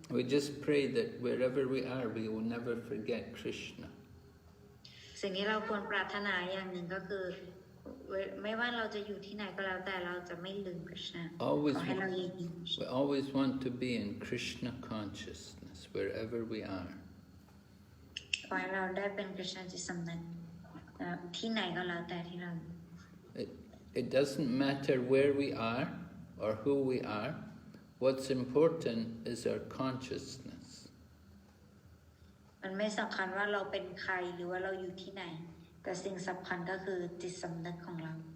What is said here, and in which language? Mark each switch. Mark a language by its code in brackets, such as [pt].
[en] We just pray that wherever we are, we will never forget Krishna. [th] สิ่งที่เราควรปรารถนาอย่างหนึ่งก็คือไม่ว่าเราจะอยู่ที่ไหนก็แล้วแต่เราจะไม่ลืมกฤษณะขอให้เรายืน [en] We always want to be in Krishna consciousness wherever we are. [th] ขอให้เราได้เป็นกฤษณะจิตสำนึกที่ไหนก็แล้วแต่ที่เรา [en] It doesn't matter where we are or who we are. What's important is our consciousness. [th] มันไม่สำคัญว่าเราเป็นใครหรือว่าเราอยู่ที่ไหนแต่สิ่งสำคัญก็คือจิตสำนึกของเรา